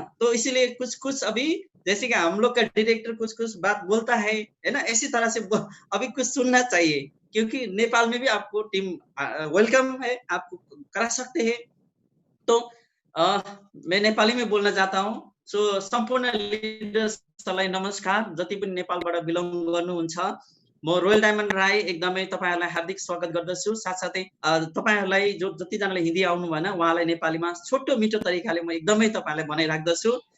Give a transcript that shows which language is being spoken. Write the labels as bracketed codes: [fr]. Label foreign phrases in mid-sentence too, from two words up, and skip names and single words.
[hi] तो इसीलिए कुछ-कुछ अभी जैसे कि हम लोग का डायरेक्टर कुछ-कुछ बात बोलता है ना? इसी तरह से अभी कुछ सुनना चाहिए क्योंकि नेपाल में भी आपको [en] team welcome [hi] है, आप करा सकते हैं। तो अ, मैं नेपाली में बोल्न चाहता हूँ। [ne] सो सम्पूर्ण लिडर्सलाई नमस्कार, जति पनि नेपालबाट बिलोङ गर्नुहुन्छ। म रोयल डायमन्ड राई एकदमै तपाईहरुलाई हार्दिक स्वागत गर्दछु। साथसाथै तपाईहरुलाई जतिजनाले हिन्दी आउनु भएन, उहाँलाई नेपालीमा छोटो मिठो तरिकाले म एकदमै तपाईहरुलाई भनाइराख्दछु।